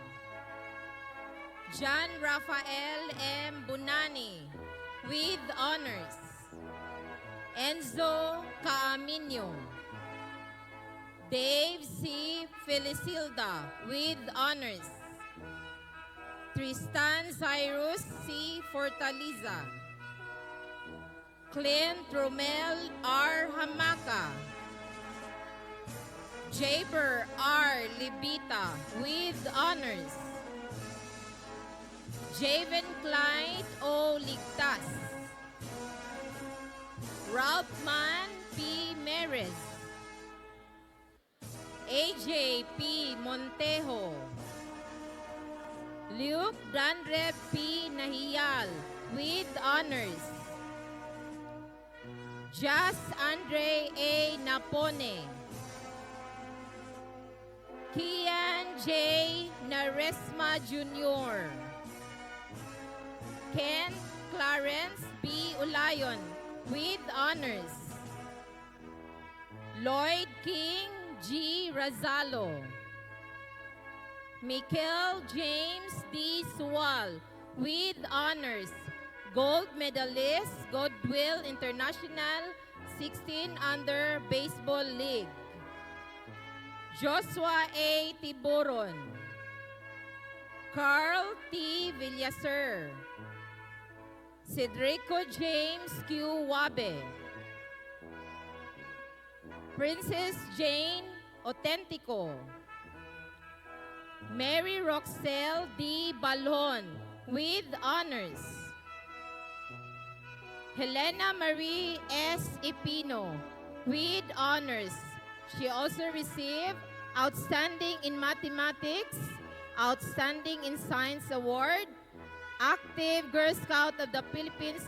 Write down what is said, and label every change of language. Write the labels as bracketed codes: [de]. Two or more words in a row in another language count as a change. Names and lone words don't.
[en] John Rafael M. Bunani, with honors. Enzo Caaminio. Dave C. Felicilda, with honors. Tristan Cyrus C. Fortaliza. Clint Romel R. Hamaka. Jaber R. Libita, with honors. Javen Clyde O. Ligtas. Ralph Mann P. Merez. AJ P. Montejo. Luke Dandre P. Nahiyal, with honors. Jas Andre A. Napone. Kian J. Naresma Jr. Ken Clarence B. Ulayon, with honors. Lloyd King G. Razalo. Mikel James D. Sual, with honors. Gold medalist, Goodwill International 16 Under Baseball League. Joshua A. Tiburon. Carl T. Villaser. Cedrico James Q. Wabe. Princess Jane Autentico. Mary Roxelle D. Balon with honors. Helena Marie S. Ipino with honors. She also received Outstanding in Mathematics, Outstanding in Science Award, Active Girl Scout of the Philippines